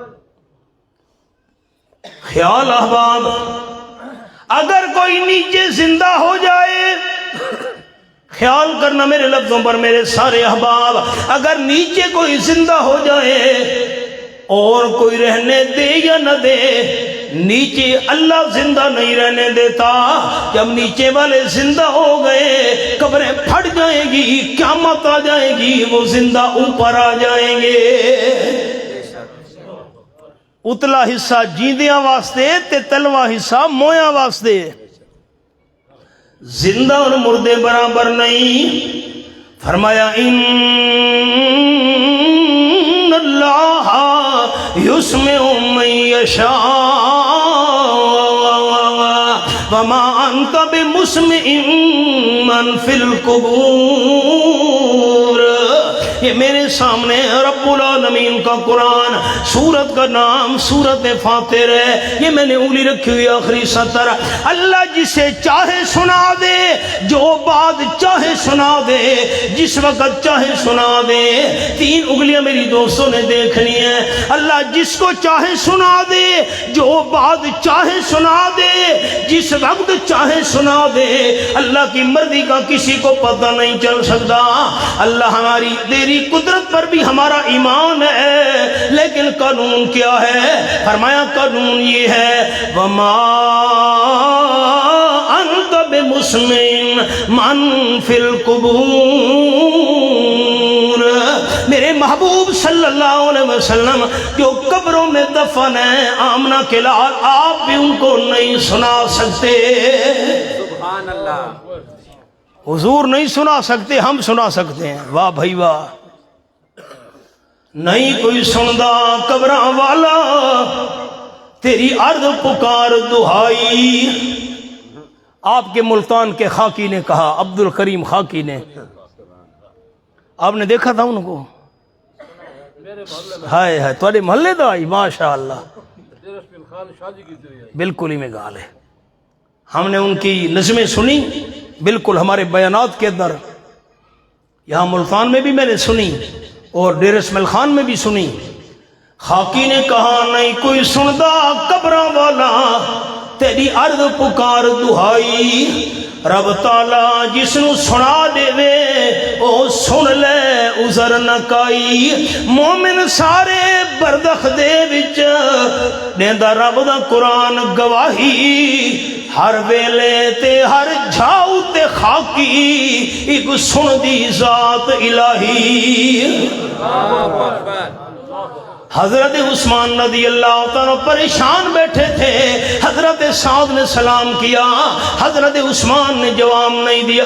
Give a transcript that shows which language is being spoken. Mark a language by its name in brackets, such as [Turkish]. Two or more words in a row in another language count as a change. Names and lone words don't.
[Urdu] خیال احباب، اگر کوئی نیچے زندہ ہو جائے، خیال کرنا میرے لفظوں پر میرے سارے احباب، اگر نیچے کوئی زندہ ہو جائے اور کوئی رہنے دے یا نہ دے، نیچے اللہ زندہ نہیں رہنے دیتا۔ جب نیچے والے زندہ ہو گئے، قبریں پھٹ جائیں گی، قیامت آ جائے گی، وہ زندہ اوپر آ جائیں گے۔ [Punjabi] اتلا حصہ جیندیاں واسطے تے تلوا حصہ مویاں واسطے، زندہ اور مردے برابر نہیں۔ [Arabic] فرمایا ان اللہ یسمع من یشاء وما انت بمسمع من فی القبور۔ [Urdu] یہ میرے سامنے رب العالمین کا قرآن، سورت کا نام سورت فاطر ہے، یہ میں نے انگلی رکھی ہوئی آخری سطر۔ اللہ جسے چاہے سنا دے، جو بات چاہے سنا دے، جس وقت چاہے سنا دے۔ 3 انگلیاں میری دوستوں نے دیکھنی ہے۔ اللہ جس کو چاہے سنا دے، جو بات چاہے سنا دے، جس وقت چاہے سنا دے، اللہ کی مرضی کا کسی کو پتہ نہیں چل سکتا۔ اللہ ہماری تیری قدرت پر بھی ہمارا ایمان ہے، لیکن قانون کیا ہے؟ فرمایا قانون یہ ہے [Arabic] وما انت بمسمع من فی القبور، [Urdu] میرے محبوب [Arabic] صلی اللہ علیہ وسلم [Urdu] جو قبروں میں دفن ہیں آمنہ کے لال، آپ بھی ان کو نہیں سنا سکتے۔ [Arabic] سبحان اللہ۔ [Urdu] حضور نہیں سنا سکتے، ہم سنا سکتے ہیں۔ [Punjabi] واہ بھائی واہ، نہیں کوئی سندا قبراں والا تیری عرض پکار دہائی۔ [Urdu] آپ کے ملتان کے خاکی نے کہا، عبد الکریم خاکی نے، آپ نے دیکھا تھا ان کو؟ [Punjabi] ہائے ہائے، تھوڑے محلے دا آئی، ماشاء اللہ، بالکل ہی میں گال ہے۔ [Urdu] ہم نے ان کی نظمیں سنی، بالکل ہمارے بیانات کے اندر، یہاں ملتان میں بھی میں نے سنی اور ڈیرہ اسماعیل خان میں بھی سنی۔ [Punjabi] خاکی نے کہا نہیں کوئی سندا قبراں والا تیری عرض پکار دہائی، رب تعالی جس نو سنا دے وے او سن لے عذر نہ کائی۔ مومن سارے بردخ دے وچ دیندا رب دا قرآن گواہی، ہر ویلے تے ہر جھاؤ تے خاکی ایک سن دی ذات الہی۔ [Urdu] حضرت عثمان رضی اللہ تعالیٰ پریشان بیٹھے تھے، حضرت سعد نے سلام کیا، حضرت عثمان نے جواب نہیں دیا۔